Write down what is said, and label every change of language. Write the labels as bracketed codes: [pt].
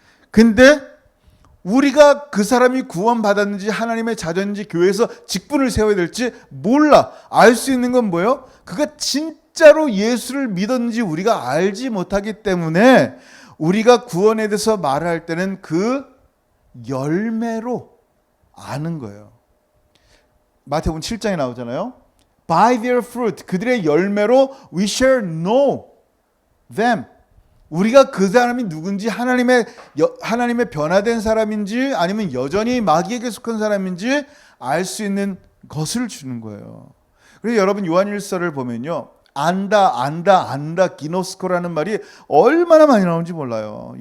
[ko] 근데 우리가 그 사람이 구원받았는지 하나님의 자녀인지 교회에서 직분을 세워야 될지 몰라. 알 수 있는 건 뭐예요? 그가 진짜로 예수를 믿었는지 우리가 알지 못하기 때문에 우리가 구원에 대해서 말할 때는 그 열매로 아는 거예요. 마태복음 7장에 나오잖아요. [en] By their fruit, [ko] 그들의 열매로 [en] we shall know them. [ko] 우리가 그 사람이 누군지 하나님의 변화된 사람인지 아니면 여전히 마귀에게 속한 사람인지 알 수 있는 것을 주는 거예요. 그래서 여러분 요한일서를 보면요. 안다 기노스코라는 말이 얼마나 많이 나오는지 몰라요.